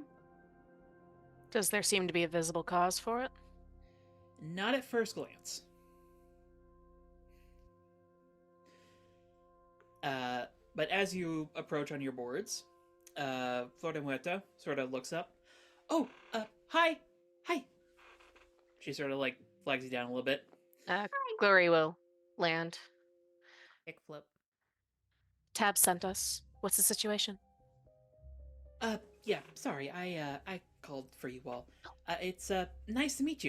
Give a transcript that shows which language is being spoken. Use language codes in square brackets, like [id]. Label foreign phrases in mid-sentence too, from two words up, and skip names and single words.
[en] Does there seem to be a visible cause for it? Not at first glance. But as you approach on your boards, Flor de Muerta sort of looks up. Oh, hi! Hi! She sort of, like, flags you down a little bit. Glory will land. Kickflip. Tab sent us. What's the situation? Yeah, sorry, I called for you all. It's, nice to meet you.